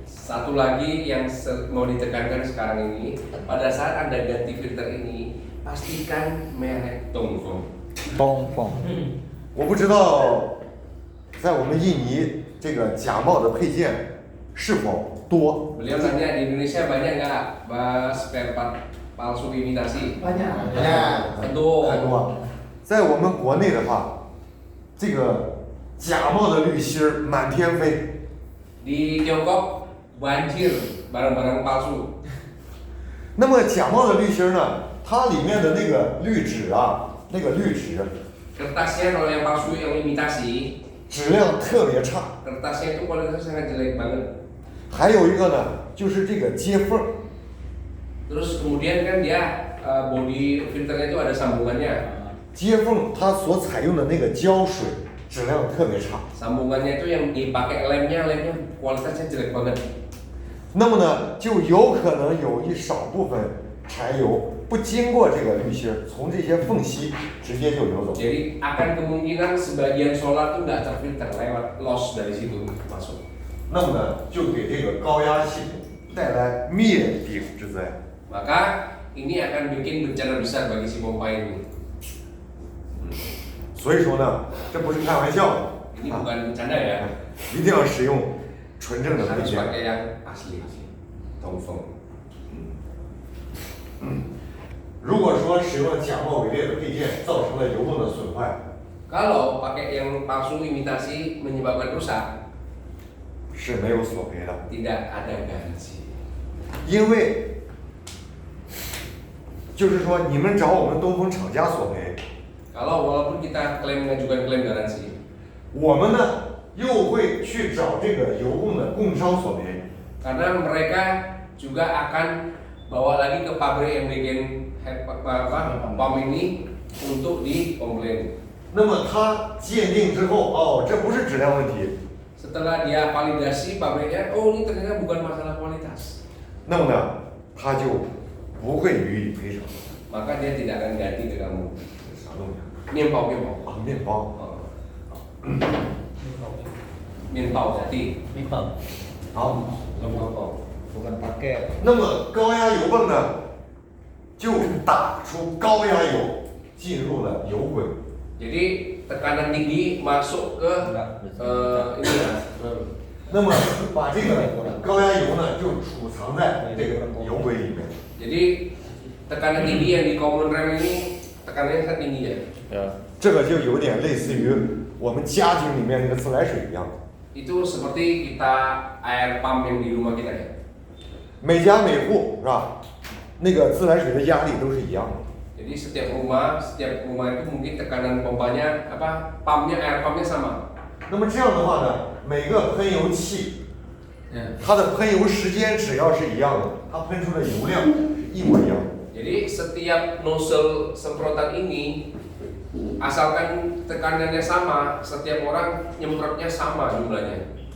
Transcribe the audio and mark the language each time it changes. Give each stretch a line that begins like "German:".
Indonesian: Satu lagi yang mau ditekankan sekarang ini, pada saat Anda ganti filter ini, pastikan merek Dongfeng.
Chinese: 东风。我不知道在我们印尼这个假冒的配件是否多。
Indonesian: Beliau tanya di Indonesia banyak nggak spare part palsu imitasi? Banyak.
Chinese: 很多。在我们国内的话，这个假冒的滤芯儿满天飞。
Indonesian: Di Tiongkok banjir barang-barang palsu.
Chinese: 那么假冒的滤芯儿呢，它里面的那个滤纸啊，那个滤纸
Indonesian: Kertasnya kalau yang palsu yang imitasi,
Chinese: 质量特别差。
Indonesian: kertasnya itu kualitasnya sangat jelek banget.
Chinese: 还有一个呢，就是这个接缝。
Indonesian: Terus kemudian kan dia body filternya itu ada sambungannya.
Chinese: 接缝它所采用的那个胶水质量特别差。
Indonesian: Sambungannya itu yang dipakai lemnya kualitasnya jelek banget.
Chinese: 那么呢，就有可能有一少部分柴油不经过这个滤芯儿，从这些缝隙直接就流走。
Indonesian: Jadi akan kemungkinan sebagian solar itu nggak terfilter lewat loss dari situ masuk.
Chinese: 那么呢，就给这个高压系统带来灭顶之灾。
Indonesian: Maka ini akan bikin bencana besar bagi si pompa ini.
Chinese: 所以说呢，这不是开玩笑的。
Indonesian: Ini bukan bercanda ya.
Chinese: 一定要使用纯正的配
Indonesian: Harus
Chinese: 件。
Indonesian: pakai yang asli, Dongfeng.
Chinese: 如果说使用了假冒伪劣的配件，造成了油泵的损坏，
Indonesian: Kalau pakai yang palsu imitasi menyebabkan rusak,
Chinese: 是没有索赔的，
Indonesian: tidak ada garansi.
Chinese: 因为就是说你们找我们东风厂家索赔，
Indonesian: Kalau walaupun kita mengajukan klaim garansi,
Chinese: 我们呢又会去找这个油泵的供商索赔。
Indonesian: karena mereka juga akan bawa lagi ke pabrik yang bikin pom ini untuk dikomplain.
Chinese: 那么他鉴定之后，哦，这不是质量问题，
Indonesian: Setelah dia validasi pabriknya, oh ini ternyata bukan masalah kualitas.
Chinese: 那么呢他就不会予以赔偿。
Indonesian: Maka dia tidak akan ganti ke kamu.
Chinese: 啥东西啊？ Mienpao. 啊，面包。
Indonesian: Mienpao jadi. Pipa.
Chinese: 好。
Indonesian: bukan pakai.
Chinese: 那么高压油泵呢，就打出高压油进入了油轨。
Indonesian: Jadi tekanan tinggi masuk ke ini ya.
Chinese: 那么把这个高压油呢，就储藏在这个油轨里面。
Indonesian: Jadi tekanan tinggi yang di common rail ini tekanannya sangat tinggi ya.
Chinese: 这个就有点类似于我们家庭里面那个自来水一样。
Indonesian: Itu seperti kita air pump yang di rumah kita ya.
Chinese: 每家每户是吧？那个自来水的压力都是一样的。
Indonesian: Jadi setiap rumah itu mungkin tekanan pompanya pumpnya air pumpnya sama.
Chinese: 那么这样的话呢，每个喷油器，它的喷油时间只要是一样的，它喷出的油量是一模一样的。
Indonesian: Jadi setiap nozzle semprotan ini asalkan tekanannya sama, setiap orang nyemprotnya sama jumlahnya.